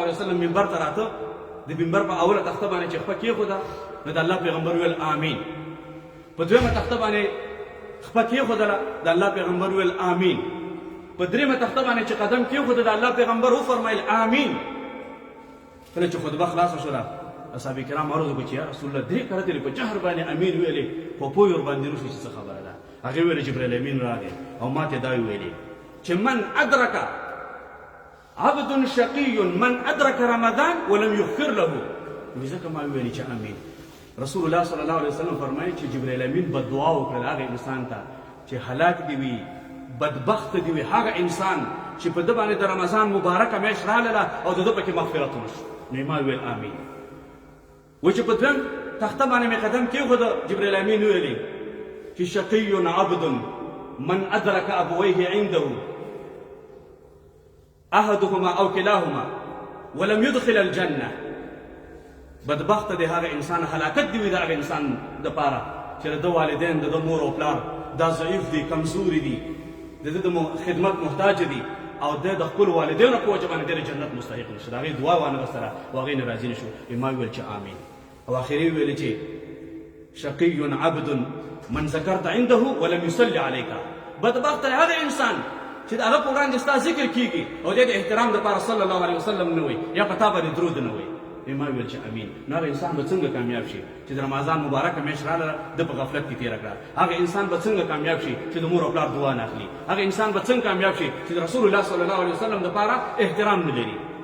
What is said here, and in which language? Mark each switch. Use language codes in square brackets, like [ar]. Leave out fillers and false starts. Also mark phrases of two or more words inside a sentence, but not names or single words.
[ar] علیه وسلم [ps] منبر ته راته د منبر په اوله تخته باندې چې خپه کېښوده نو د الله پیغمبر ویل آمین په دویمه تخته باندې خپه کېښودله د الله پیغمبر ویل آمین په درېیمه تخته باندې چې قدم کېښوده د الله پیغمبر وفرمیل آمین کله چې خطبه خلاصه شوله اصحاب کرام عرض وکړو چې [ar] یا رسول الله [ps] درې کله دې په جهر باندې امین ویلې په پوی ور باندې روشي چې څه خبره ده هغې ویلې جبریل امین راغی او ما ته دا ویلې چې [ar] من ادرک عبد شقي من ادرك رمضان ولم يغفر له [ps] ځکه ما ویلې چې امین [ar] رسول الله صلی الله علیه وسلم [ps] فرمایي چې جبریل امین بددعا وکړه هغه انسان ته چې هلاک دی وي بدبخت دی وي هغه انسان چې په ده باندې د رمضان مبارکه میاشت راغله او د ده پکې مغفرت ونشو نو ما ویل امین و چې په دویم تخته باندې مې قدم کېښوده جبریل امین ویلې چې [ar] شقي عبد من ادرك ابويه عنده احدهما او كلاهما ولم يدخل الجنه [ps] بدبخت دی هغه انسان هلاکت دی وي د هغه انسان دپاره چې د ده والدین د ده مور او پلار دا ضعیف دي کمزوري دي د ده د خدمت محتاج دي او د خپل والدینو په وجه باندې د جنت مستحق نشي د هغې دعا وانه غوښتله او هغې نه راضي نشو ما ویل چې آمین او اخري ویل چې [ar] شقي عبد من ذکرت عنده ولم يصلي عليك [ps] بدبخت دی هغه انسان چې د هغه په وړاندې ستا ذکر کېږي او د احترام دپاره [ar] صلی الله علیه وسلم [ps] نه وي یا په تا باندې درود نه وي ما ویل چې امین نو هغه انسان به څنګه کامیاب شي چې د رمضان مبارکه میاشت راغله ده په غفلت کې تېره کړه هغه انسان به څنګه کامیاب شي چې د مور او پلار دعا نه اخلي هغه انسان به څنګه کامیاب شي چې د [ar] رسول الله صلی الله علیه وسلم [ps] دپاره احترام نه لري